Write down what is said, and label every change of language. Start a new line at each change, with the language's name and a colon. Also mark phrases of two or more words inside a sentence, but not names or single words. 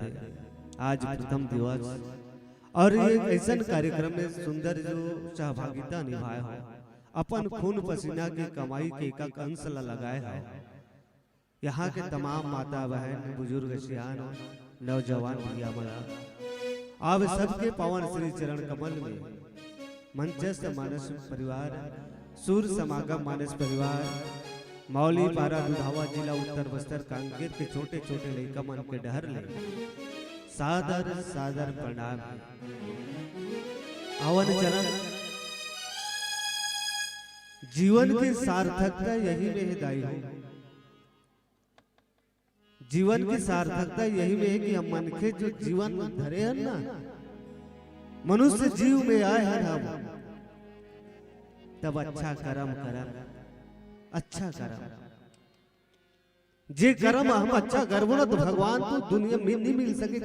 Chhattisgarhi: आज प्रथम दिवस और ये ऐसा कार्यक्रम में सुंदर जो सहभागिता निभाए हो, अपन खून पसीना के कमाई के एक अंश लगाए हो। यहाँ के तमाम माता बहन बुजुर्ग सियान नौजवान भैया बड़ा आप सबके पावन श्री चरण कमल में मंचस्थ मानस परिवार, सूर्य समागम मानस परिवार, मौली पारा दुधावा जिला उत्तर बस्तर कांकेर के छोटे छोटे लड़का मन के डहर ले सादर सादर प्रणाम। आवन चरण जीवन की सार्थकता यही में दाई हो। जीवन की सार्थकता यही में है कि हम मन के जो जीवन धरे हैं ना, मनुष्य जीव में आए हैं हम, तब अच्छा कर्म करम, अच्छा कर्म जे कर्म हम अच्छा करबो ना तो भगवान तो दुनिया में नहीं मिल सके।